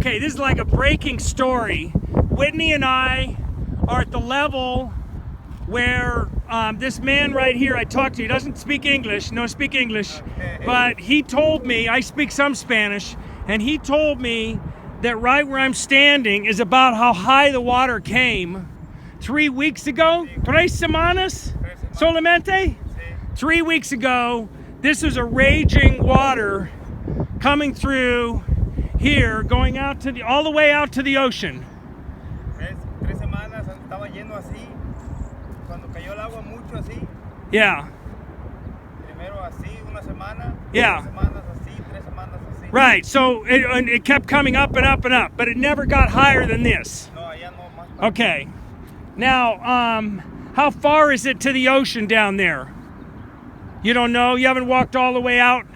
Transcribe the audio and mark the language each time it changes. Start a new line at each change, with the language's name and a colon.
English: Okay, this is like a breaking story. Whitney and I are at the level where this man right here I talked to, he doesn't speak English, but he told me, I speak some Spanish, and he told me that right where I'm standing is about how high the water came 3 weeks ago.
Spanish: 3 semanas solamente?
English: 3 weeks ago, this was a raging water coming through here, going out to all the way out to the ocean.
Spanish: 3 semanas estaba yendo así. Cuando cayó el agua mucho así.
English: Yeah.
Spanish: Primero así una semana.
English: Yeah.
Spanish: 3 semanas así, 3 semanas así.
English: Right. So it kept coming up and up and up, but it never got higher than this.
Spanish: No, allá no más.
English: Okay. Now, how far is it to the ocean down there? You don't know? You haven't walked all the way out?